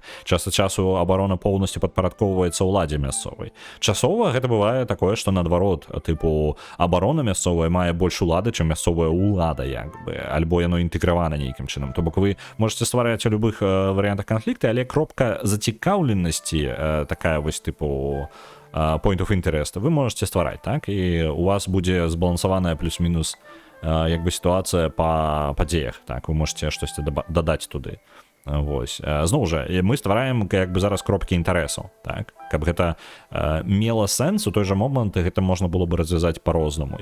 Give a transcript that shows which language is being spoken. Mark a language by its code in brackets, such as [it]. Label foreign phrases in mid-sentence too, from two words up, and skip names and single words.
[be] Час ад часу абарона поўнасцю падпарадкоўваецца ўладзе мясцовай. Часова гэта бывае такое, што наадварот, тыпу абарона мясцовая мае больш улады, чым мясцовая ўлада, як бы, альбо яно інтэгравана нейкім чынам. То бок [ru] вы можете [be] ствараць у любых варыянтах канфлікта, але кропка зацікаўленасці, такая вось тыпу [en] point of interest, [ru] вы можете [be] ствараць, так? І у вас будзе збалансаваная плюс-мінус як бы сітуацыя па падзеях, так? [ru] Вы можете [be] штосьці дадаць туды. Вось. Зноў жа, мы ствараем як бы зараз кропкі інтарэсаў, так? каб гэта мела сэнс у той жа момант гэта можна было бы развязаць по-рознаму.